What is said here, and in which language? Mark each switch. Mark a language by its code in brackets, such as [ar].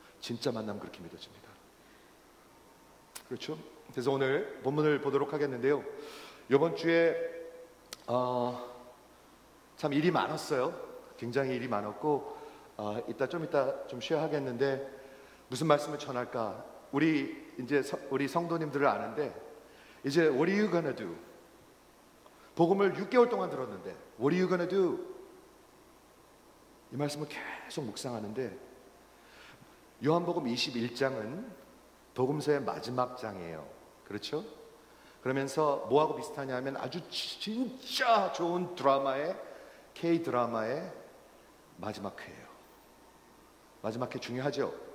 [ko] 진짜 만나면 그렇게 믿어집니다. 그렇죠? 그래서 오늘 본문을 보도록 하겠는데요. 이번 주에 참 일이 많았어요. 굉장히 일이 많았고 이따 좀 쉬어야 하겠는데 무슨 말씀을 전할까? 우리 성도님들을 아는데 이제 [en] What are you gonna do? [ko] 복음을 6개월 동안 들었는데 [en] What are you gonna do? [ko] 이 말씀을 계속 묵상하는데 요한복음 21장은 복음서의 마지막 장이에요. 그렇죠? 그러면서 뭐하고 비슷하냐면 아주 진짜 좋은 K-드라마의 마지막 회예요. 마지막 회 중요하죠?